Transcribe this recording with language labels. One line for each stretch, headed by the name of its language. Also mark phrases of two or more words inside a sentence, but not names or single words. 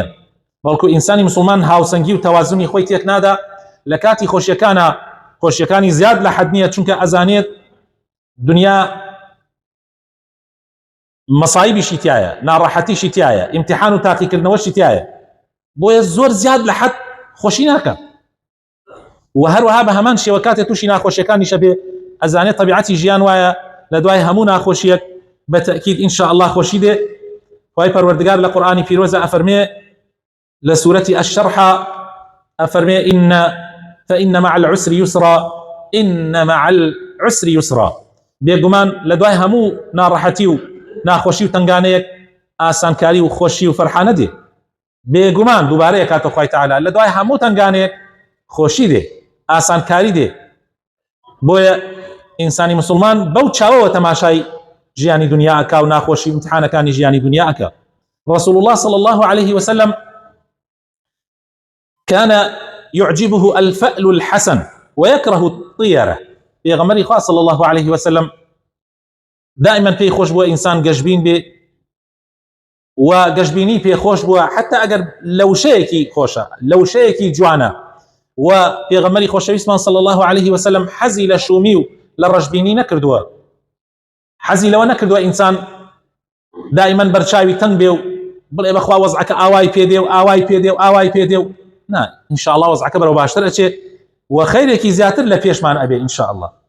Central Kurdish: بەڵکو ئینسانی مسلمان هاوسەنگی و تەوازنی خۆی تێک نادا لە کاتی خۆشیەکانی زیاد لە حەد نییە، چونکە ئەزانێت دنیا مەسایبیشی تایە، ناڕەحەتیشی تایە، ئیمتیحان و تاقیکردنەوەشی تایە، بۆیە زۆر زیاد لە حەد خۆشی ناکە و هەروەها بە هەمان شێوە کاتێک تووشی ناخۆشیەکانیشە بێ ئەزانێت طبیعەتی ژیان وایە لە دوای هەموو ناخۆشیەک بە تەئکید
Arabic: ئینشاء الله
Central Kurdish: خۆشی دێ. خوای پەروەردگار لە قورئانی پیرۆزە ئەفەرمێ لە سوورەتی ئەشەرح ئەفەرمێ
Arabic: فإن مع العسر يسرا إن مع العسر يسرا،
Central Kurdish: بێگومان لە دوای هەموو ناڕەحەتی و ناخۆشی و تنگانەیەک ئاسانکاری و خۆشی و فەرحانە دێ، بێگومان دووبارەیە کاتە خوای تەعالا لە دوای هەموو تنگانەیەک خۆشی دێ، ئاسانکاری دێ. بۆیە ئینسانی مسلمان بەو چاوەوە تەماشای ژیانی دنیا ئەکا و ناخۆشی امتحانەکانی ژیانی دنیا ئەکا.
Arabic: رسول الله صلى الله عليه وسلم كان يعجبه الفأل الحسن ويكره الطيرة.
Central Kurdish: پیغمبری خوا
Arabic: صلى الله عليه وسلم
Central Kurdish: دائما پێی خۆش بووە ئینسان گەشببین بێ و گەشببینی پێی خۆش بووە حتى ئەگەر لەوشەیەکی خۆشە، لەوشەیەکی جوانە. و پیغمبری خۆشەویستمان
Arabic: صلى الله عليه وسلم
Central Kurdish: حەزی لە شومی و لە ڕەشببینی نەکردووە، حەزی لەوە نەکردووە ئینسان دائما بەرچاوی تەنگ بێ و بڵێ بەخوا وەزعەکە ئاوای پێدێ و ئاوای پێدێ و ئاوای پێدێ و نا،
Arabic: ئینشاء الله
Central Kurdish: وەزعەکە بەرەو باشتر ئەچێ و خەیرێکی زیاتر لە پێشمان ئەبێ
Arabic: ئینشاء الله.